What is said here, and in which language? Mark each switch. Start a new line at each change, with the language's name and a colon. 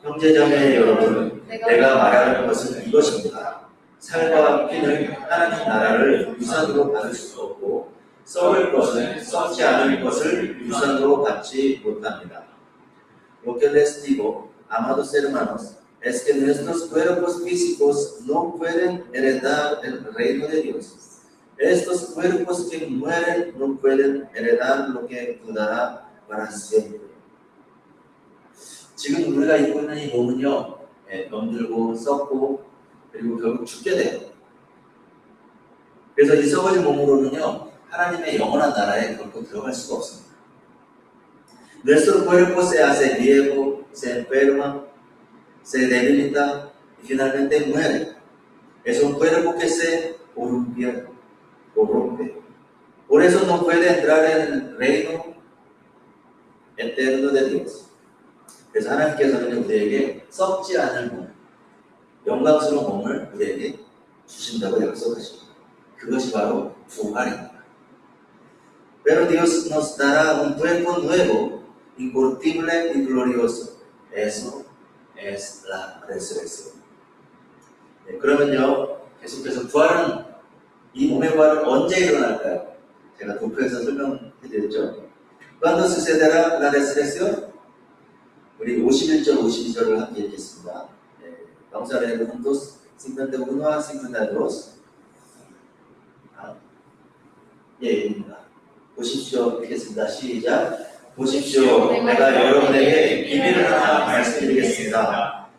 Korean: 형제자매 여러분, 내가 말하는 것은 이것입니다. 살과 피는 하나님 나라를 유산으로 받을 수 없고 썩을 것은 썩지 않을 것을 유산으로 받지 못합니다.
Spanish: Lo que les digo, amados hermanos, es que nuestros cuerpos físicos no pueden heredar el reino de Dios. Estos cuerpos que mueren no pueden heredar lo que durará para siempre.
Korean: 지금 우리가 입고 있는 이 몸은요, 병들고 썩고 그리고 결국 죽게 돼요. 그래서 이 썩어진 몸으로는요, 하나님의 영원한 나라에 결코 들어갈 수가 없습니다.
Spanish: Nuestro cuerpo se hace viejo, se enferma, se debilita y finalmente muere. Es un cuerpo que se corrompe. Por eso no puede entrar en el reino eterno de Dios.
Korean: 그래서 하나님께서는 우리에게 썩지 않을 몸, 영광스러운 몸을 우리에게 주신다고 약속하십니다. 그것이 바로 부활입니다.
Spanish: Pero Dios nos dará un cuerpo nuevo, incorruptible y glorioso. Eso es la resurrección.
Korean: 네, 그러면요, 계속해서 부활은, 이 몸의 부활은 언제 일어날까요? 제가 도표에서 설명해드렸죠.
Spanish: ¿Cuándo sucederá la resurrección?
Korean: 우리 51절, 52절을 함께 읽겠습니다.
Spanish: Vamos a leer juntos 51 a 52.
Korean: 입니다. 보십시오. 읽겠습니다. 시작. 보십시오. 내가 여러분에게 비밀을 하나 말씀드리겠습니다.